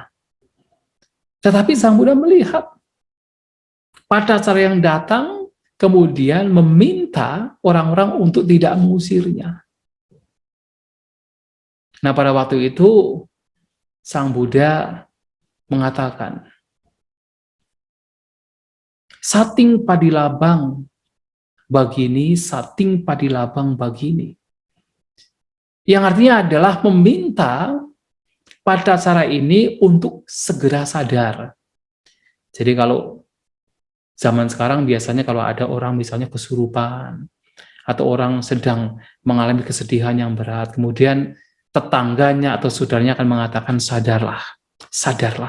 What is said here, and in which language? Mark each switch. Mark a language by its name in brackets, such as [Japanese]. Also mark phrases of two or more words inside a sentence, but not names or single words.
[Indonesian] Tetapi Sang Buddha melihat patacara yang datang, kemudian meminta orang-orang untuk tidak mengusirnya. Nah, pada waktu itu, Sang Buddha mengatakan, [Pali] sating padilabang bagini, sating padilabang bagini. [Indonesian] Yang artinya adalah meminta pada cara ini untuk segera sadar. Jadi kalau zaman sekarang biasanya kalau ada orang misalnya kesurupan, atau orang sedang mengalami kesedihan yang berat, kemudian tetangganya atau saudaranya akan mengatakan, sadarlah, sadarlah.